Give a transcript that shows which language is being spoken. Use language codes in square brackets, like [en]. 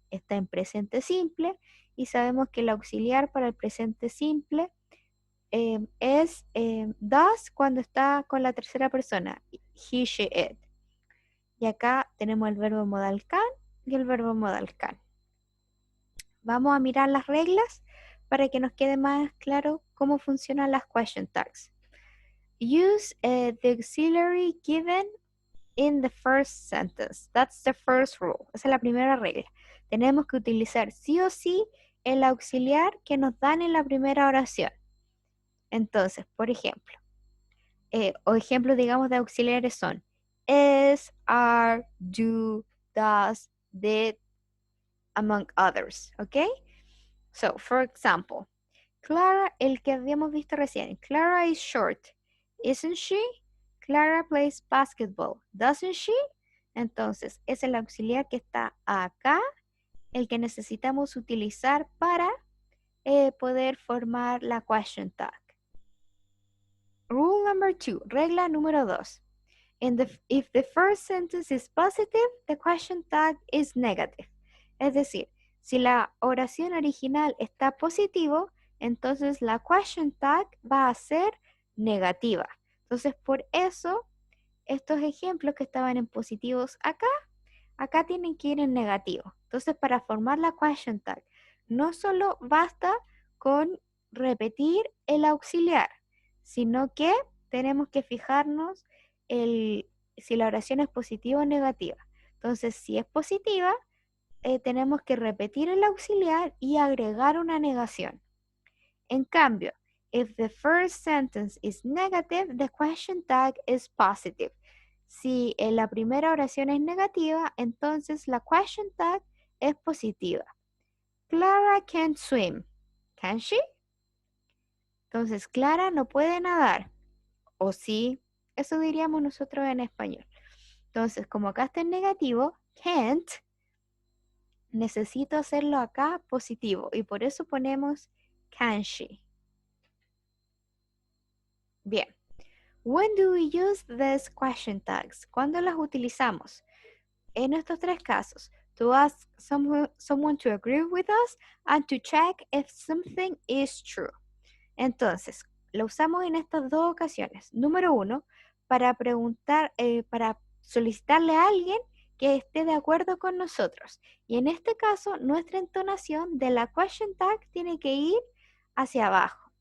[es] Está en presente simple y sabemos que el auxiliar para el presente simple es does cuando está con la tercera persona, he, she, it. Y acá tenemos el verbo modal can y el verbo modal can. Vamos a mirar las reglas para que nos quede más claro cómo funcionan las question tags. [en] Use the auxiliary given in the first sentence. That's the first rule. [es] Esa es la primera regla. Tenemos que utilizar sí o sí el auxiliar que nos dan en la primera oración. Entonces, por ejemplo, o ejemplos, digamos, de auxiliares son is, are, do, does, did, [en] among others, [es] ¿ok? [en] So, for example, Clara, [es] el que habíamos visto recién, [en] Clara is short, isn't she? Clara plays basketball, doesn't she? [es] Entonces, es el auxiliar que está acá, el que necesitamos utilizar para poder formar la question tag. [en] Rule number 2, [es] regla número 2. [en] If the first sentence is positive, the question tag is negative. [es] Es decir, si la oración original está positivo, entonces la question tag va a ser negativa. Entonces, por eso, estos ejemplos que estaban en positivos acá tienen que ir en negativo. Entonces, para formar la question tag, no solo basta con repetir el auxiliar, sino que tenemos que fijarnos si la oración es positiva o negativa. Entonces, si es positiva, tenemos que repetir el auxiliar y agregar una negación. En cambio, [en] if the first sentence is negative, the question tag is positive. [es] Si la primera oración es negativa, entonces la question tag es positiva. [en] Clara can't swim. Can she? [es] Entonces, Clara no puede nadar. ¿O sí? Eso diríamos nosotros en español. Entonces, como acá está en negativo, can't, necesito hacerlo acá positivo. Y por eso ponemos can she. [en] Bien. When do we use these question tags? [es] ¿Cuándo las utilizamos? En estos tres casos, to ask someone to agree with us and to check if something is true. Entonces, lo usamos en estas dos ocasiones. Número uno, para preguntar, para solicitarle a alguien que esté de acuerdo con nosotros. Y en este caso, nuestra entonación de la question tag tiene que ir hacia abajo.